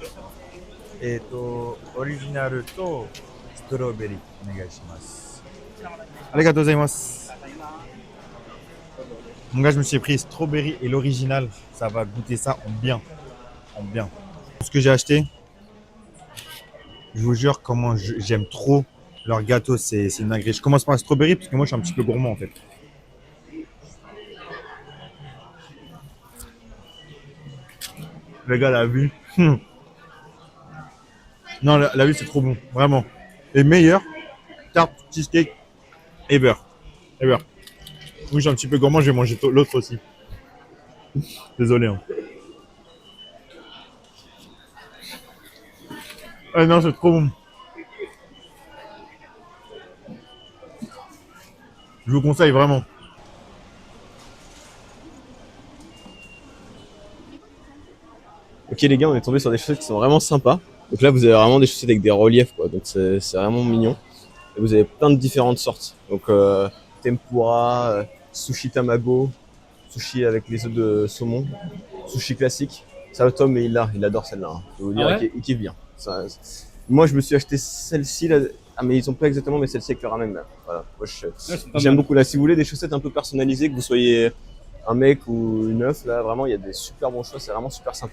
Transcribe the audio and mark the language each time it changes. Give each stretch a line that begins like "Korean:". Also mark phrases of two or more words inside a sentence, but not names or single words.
Japanese: オリジナルとストロベリー, onegaishimasu. ありがとうございます.
French: Mon gars, je me suis pris strawberry et l'original. Ça va goûter ça en bien. En bien. Ce que j'ai acheté, je vous jure comment j'aime trop leur gâteau. C'est une dinguerie. Je commence par la strawberry parce que moi, je suis un petit peu gourmand en fait. Le gars, la vue. Non, la vue, c'est trop bon. Vraiment. Et meilleur, tarte,
English: cheesecake, ever. Ever.
French: Oui, je suis un petit peu gourmand, je vais manger l'autre aussi. Désolé. Hein. Ah non, c'est trop bon. Je vous conseille vraiment. Ok les gars on est tombé sur des chaussettes qui sont vraiment sympas. Donc là vous avez vraiment des chaussettes avec des reliefs quoi. Donc c'est vraiment mignon. Et vous avez plein de différentes sortes. Donc tempura, sushi tamago, sushi avec les œufs de saumon, sushi classique. Ça Tom il adore celle-là. Hein. Je vais vous dire il kiffe bien. Moi je me suis acheté celle-ci là. Ah mais ils ont pas exactement mais celle-ci avec le ramen là. Voilà. Moi j'aime beaucoup là. Si vous voulez des chaussettes un peu personnalisées, que vous soyez un mec ou une meuf, là vraiment il y a des super bons choix, c'est vraiment super sympa.